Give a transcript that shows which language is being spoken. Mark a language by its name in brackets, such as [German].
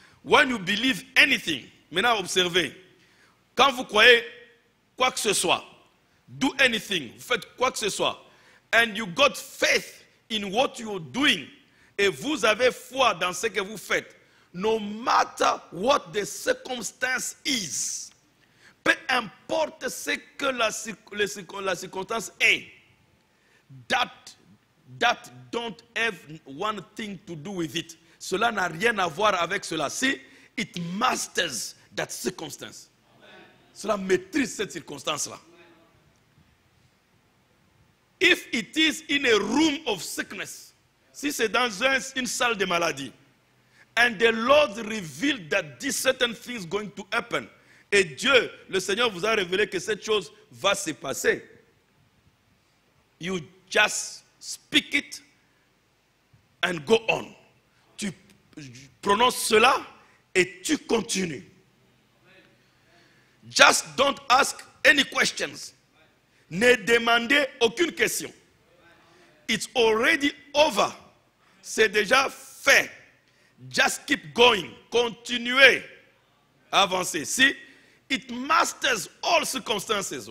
[English] When you believe anything, [French] maintenant observez. Quand vous croyez quoi que ce soit, [English] do anything, [French] vous faites quoi que ce soit, [English] and you got faith in what you're doing, [French] et vous avez foi dans ce que vous faites, [English] no matter what the circumstance is, [French] peu importe ce que la circonstance est, [English] that don't have one thing to do with it. [French] Cela n'a rien à voir avec cela. [English] Si it masters that circumstance. Amen. [French] Cela maîtrise cette circonstance-là. [English] If it is in a room of sickness, [French] si c'est dans une salle de maladie, [English] and the Lord revealed that this certain thing is going to happen, [French] et Dieu, le Seigneur vous a révélé que cette chose va se passer, [English] you just speak it and go on. [French] Tu prononces cela et tu continues. [English] Just don't ask any questions. [French] Ne demandez aucune question. [English] It's already over. [French] C'est déjà fait. [English] Just keep going. [French] Continuez à avancer. [English] See, it masters all circumstances.